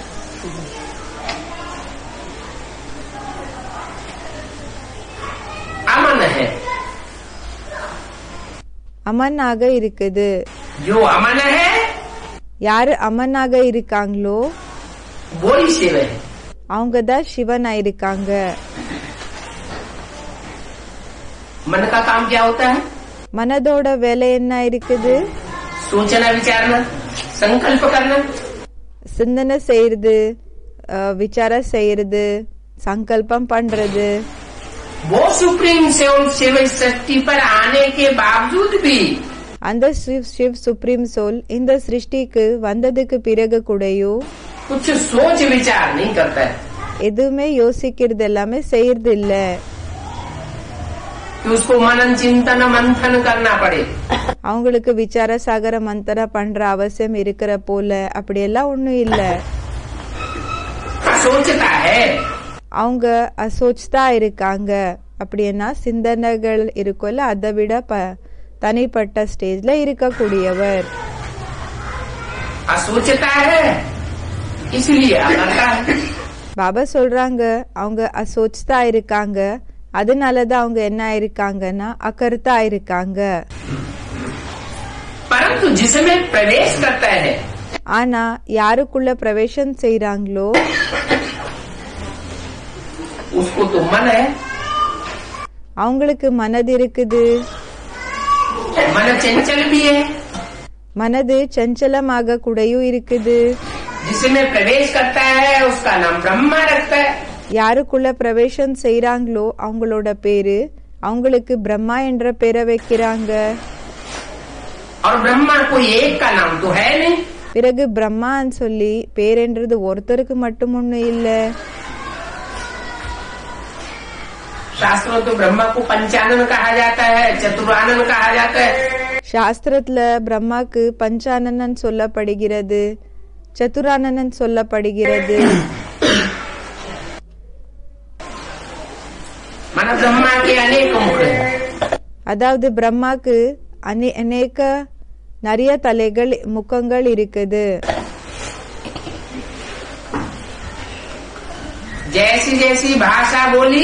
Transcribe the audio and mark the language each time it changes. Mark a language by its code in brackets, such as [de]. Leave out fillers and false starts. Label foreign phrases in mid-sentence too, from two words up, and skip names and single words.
[hi] अमन है. [ta] அமனாக இருக்குது. [hi] जो अमन है [ta] யாரு அமனாக இருக்காங்களோ [hi] वो ही शिव है. [ta] அவங்கதான் சிவனா இருக்காங்க. [hi] मन का काम क्या होता है? [ta] மனதோட வேலை என்ன இருக்குது? [hi] सोचना, विचारना, संकल्प करना. [ta] சிந்தனை செய்யறது, விசாரம் செய்யறது, சங்கல்பம் பண்றது. [hi] वो [en] supreme soul [hi] शिव इस सृष्टि पर आने के बावजूद भी [ta] அந்த சிவ் [en] supreme soul [ta] இந்த சிருஷ்டிக்கு வந்ததுக்கு பிறகு கூடயும் [hi] कुछ सोच विचार नहीं करता है [ta] எதுவுமே யோசிக்கிறது எல்லாமே செய்யறது இல்ல. [hi] कि उसको मनन चिंतन मंथन करना पड़े. [ta] அவங்களுக்கு விசார சாகர மந்தன பண்ற அவசியம் இருக்கிற போல அப்படியெல்லாம் ஒண்ணும் இல்ல. [hi] सोचता है [ta] அவங்க அசோச்தா இருக்காங்க. அப்படின்னா சிந்தனைகள் இருக்குல்ல அதை விட தனிப்பட்ட ஸ்டேஜ்ல இருக்கக்கூடியவர். [hi] सोचता है इसलिए करता है. [ta] பாபா சொல்றாங்க அவங்க அசோச்தா இருக்காங்க, அதனாலதான் அவங்க என்ன இருக்காங்கன்னா அகர்த்தா இருக்காங்க. [hi] परंतु जिसमें प्रवेश करता है [ta] ஆனா யாருக்குள்ள பிரவேசம் செய்றாங்களோ [hi] उसको तो मन है. [ta] அவங்களுக்கு மனது இருக்குது. [hi] मन चंचल भी है. [ta] மனது சஞ்சலமாக கூடயும் இருக்குது. [hi] जिसमें प्रवेश करता है उसका नाम ब्रह्मा रखता है. [ta] யாருக்குள்ள பிரவேசம் செய்றாங்களோ அவங்களோட பேரு அவங்களுக்கு பிரம்மா என்ற பேரை வைக்கிறாங்க. [hi] और ब्रह्मा कोई एक का नाम तो है नहीं. [ta] பிறகு பிரம்மான்னு சொல்லி பேரென்றது ஒருத்தருக்கு மட்டும் ஒண்ணு இல்ல. [hi] शास्त्रों तो ब्रह्मा को पंचानन कहा जाता है, चतुरानन कहा जाता है. [ta] சாஸ்திரத்துல பிரம்மாக்கு பஞ்சானனன் சொல்லப்படுகிறது, சதுரானனன் சொல்லப்படுகிறது. [hi] मन ब्रह्मा के अनेक मुख है. [ta] அதாவது பிரம்மாக்கு அநேக நிறைய தலைகள் முகங்கள் இருக்குது. [hi] जैसी जैसी भाषा बोली